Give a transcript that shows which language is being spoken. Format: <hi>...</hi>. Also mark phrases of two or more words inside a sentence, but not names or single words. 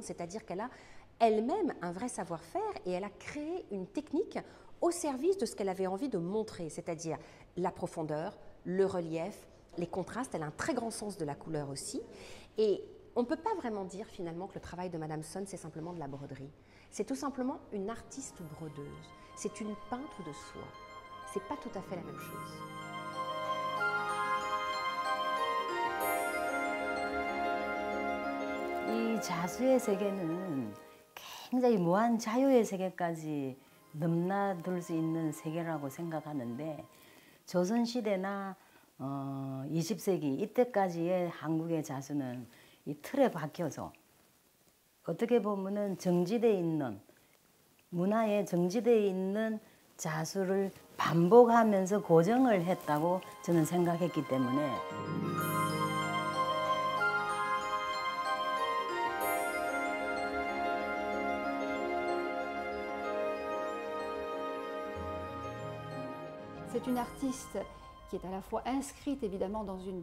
<fr>C'est-à-dire qu'elle a elle-même un vrai savoir-faire et elle a créé une technique au service de ce qu'elle avait envie de montrer, c'est-à-dire la profondeur, le relief, les contrastes. Elle a un très grand sens de la couleur aussi. Et on ne peut pas vraiment dire finalement que le travail de Madame Son, c'est simplement de la broderie. C'est tout simplement une artiste brodeuse. C'est une peintre de soie. C'est pas tout à fait la même chose.</fr> <ko>이 자수의 세계는 굉장히 무한 자유의 세계까지 넘나들 수 있는 세계라고 생각하는데 조선시대나 20세기 이때까지의 한국의 자수는 이 틀에 박혀서 어떻게 보면은 정지되어 있는 문화에 정지되어 있는 자수를 반복하면서 고정을 했다고 저는 생각했기 때문에</ko> <fr>C'est une artiste qui est à la fois inscrite évidemment dans une</fr>